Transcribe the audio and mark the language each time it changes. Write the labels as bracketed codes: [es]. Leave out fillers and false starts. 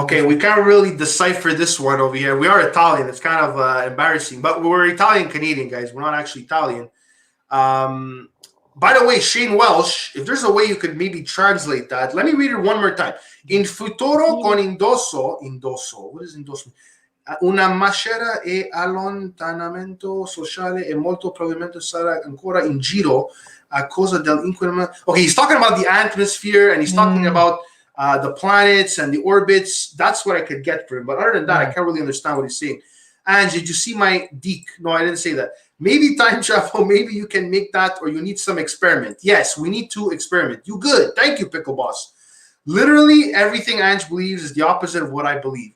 [en] Okay, we can't really decipher this one over here. We are Italian. It's kind of embarrassing, but we're Italian Canadian, guys. We're not actually Italian. By the way, Shane Welsh, if there's a way you could maybe translate that, let me read it one more time. [it] In futuro con indosso. [en] What is [it] indosso? Una maschera e allontanamento sociale e molto probabilmente sarà ancora in giro a causa dell'inquinamento. [en] Okay, he's talking about [it] the atmosphere and he's talking about [en] the planets and the orbits. That's what I could get for him. But other than that, I can't really understand what he's saying. Ange, did you see my deek? No, I didn't say that. Maybe time travel, maybe you can make that, or you need some experiment. Yes, we need to experiment. You good. Thank you, Pickle Boss. Literally everything Ange believes is the opposite of what I believe.